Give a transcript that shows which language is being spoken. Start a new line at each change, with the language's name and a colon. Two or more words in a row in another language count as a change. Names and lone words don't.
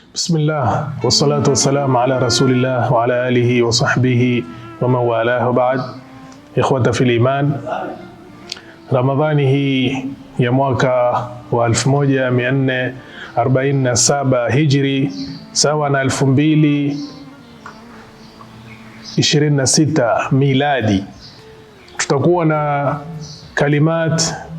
Arabic: بسم الله والصلاة والسلام على رسول الله وعلى آله وصحبه ومن والاه، بعد. إخوة في الإيمان,
Swahili: Ramadhani hii ya mwaka wa 1447 Hijri sawa na 2026 miladi, tutakuwa na kalimat